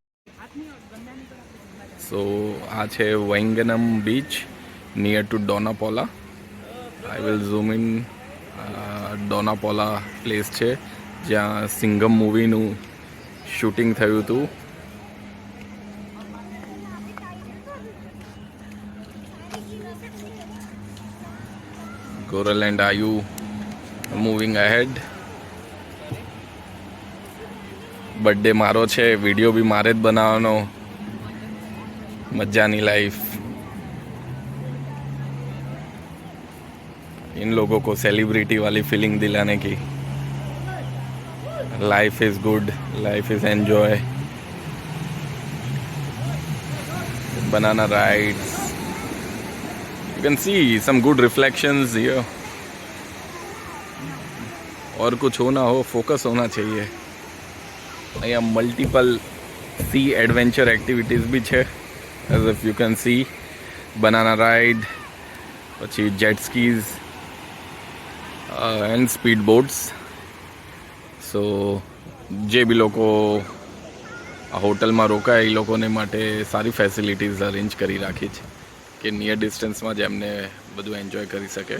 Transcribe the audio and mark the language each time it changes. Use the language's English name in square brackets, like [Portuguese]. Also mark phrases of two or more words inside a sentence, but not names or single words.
[Gujarati] સો આ છે વેંગનમ બીચ [English] near to [Gujarati] ડોનાપોલા. [English] I will zoom in. [Gujarati] ડોનાપોલા પ્લેસ છે જ્યાં સિંઘમ મૂવીનું શૂટિંગ થયું હતું. [English] Coral and Ayu moving ahead. [Gujarati] બર્થડે મારો છે, વિડીયો બી મારે જ બનાવવાનો. મજાની लाइफ. [Hindi] इन लोगों को सेलिब्रिटी वाली फीलिंग दिलाने की. [English] Life is good, life is enjoy. Banana rides. You can see some good reflections here. [Hindi] और कुछ हो ना हो, फोकस होना चाहिए. [Gujarati] અહીંયા [English] multiple sea adventure activities [Gujarati] બી છે. [English] As if you can see, banana ride, પછી jet skis and speed boats. સો જે બી લોકો આ હોટલમાં રોકાય એ લોકોને માટે સારી ફેસિલિટીઝ અરેન્જ કરી રાખી છે કે નિયર ડિસ્ટન્સમાં જ એમને બધું એન્જોય કરી શકે.